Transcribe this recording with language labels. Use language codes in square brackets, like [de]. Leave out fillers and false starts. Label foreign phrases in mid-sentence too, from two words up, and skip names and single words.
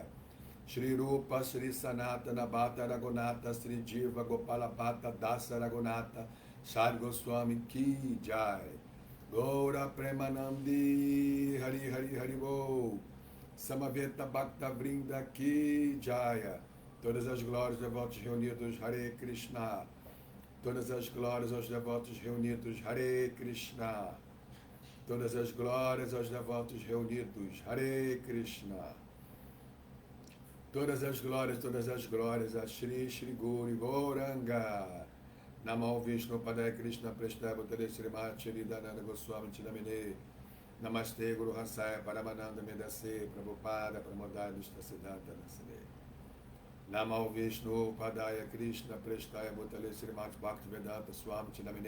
[sa] Shri Rupa Shri Sanatana Bhatta Raghunatha Shri Jiva Gopala Bhatta Dasa Raghunatha Sari Goswami Ki Jai. Gaura Premanandi Hari Hari Hari Bo Samaveta Bhakta Vrinda Ki Jaya. [pt] Todas as glórias aos devotos reunidos, Hare Krishna. Todas as glórias aos devotos reunidos, Hare Krishna. Todas as glórias aos devotos reunidos, Hare Krishna. Todas as glórias a Shri Shri Guru Gauranga. [sa] Namo Vishnu Padaya Krishna Prestaya Bhutale Srimad Shri Dhanana Goswami Chinamine. Namaste Guru Hasaya Paramananda Medase Prabhupada Pramodaya Siddhanta Nasane. Namo Vishnu Padaya Krishna Prestaya Bhutale Srimad Bhaktivedanta Swami Chinamine.